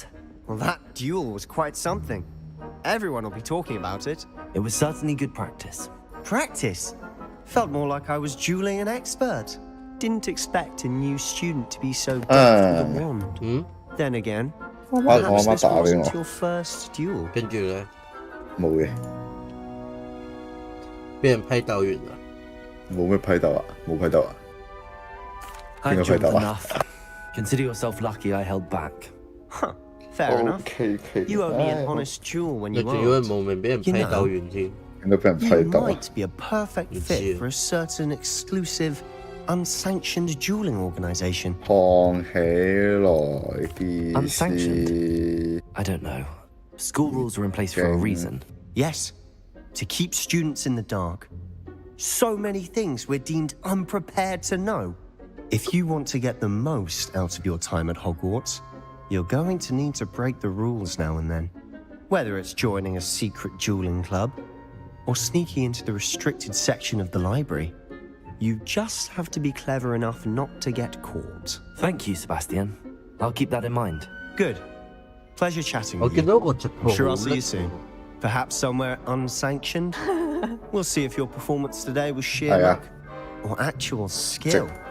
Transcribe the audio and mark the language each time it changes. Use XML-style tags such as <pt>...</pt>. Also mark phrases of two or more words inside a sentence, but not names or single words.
<en>Well, that duel was quite something. Everyone will be talking about it. It was certainly good practice. Practice? Felt more like I was dueling an expert. Didn't expect a new student to be so deft with a wand. Then again, perhaps this wasn't your first duel.</en> <yue>跟住咧冇嘅，俾人批鬥完啦。冇咩批鬥啊，冇批鬥啊。</yue> <en>I</en> <yue>邊個批</yue> <en>jumped</en> <yue>鬥啊？</yue> <en>enough. Consider yourself lucky I held back. Huh. Fair enough. OK， You owe me an honest duel when</en> <yue>你</yue> <en>you</en> <yue>仲要</yue> <en>aren't.</en> <yue>無名俾人批鬥完先。應該俾人批</yue> <en>You</en> <yue>鬥啊。</yue> <en>might be a perfect fit for a certain exclusive, unsanctioned dueling organization.</en> <yue>放起來件事</yue> <en>Unsanctioned? I don't know. School rules are in place for a reason. Yes, to keep students in the dark. So many things we're deemed unprepared to know. If you want to get the most out of your time at Hogwarts, you're going to need to break the rules now and then. Whether it's joining a secret dueling club or sneaking into the restricted section of the library, you just have to be clever enough not to get caught. Thank you, Sebastian. I'll keep that in mind. Good. Pleasure chatting</en> <yue>我</yue> <en>with</en> <yue>見</yue> <en>you.</en> <yue>到個直播</yue> <en>I'm sure I'll see you soon. Perhaps somewhere unsanctioned. We'll see if your performance today was sheer Oh, yeah. luck or actual skill.</en>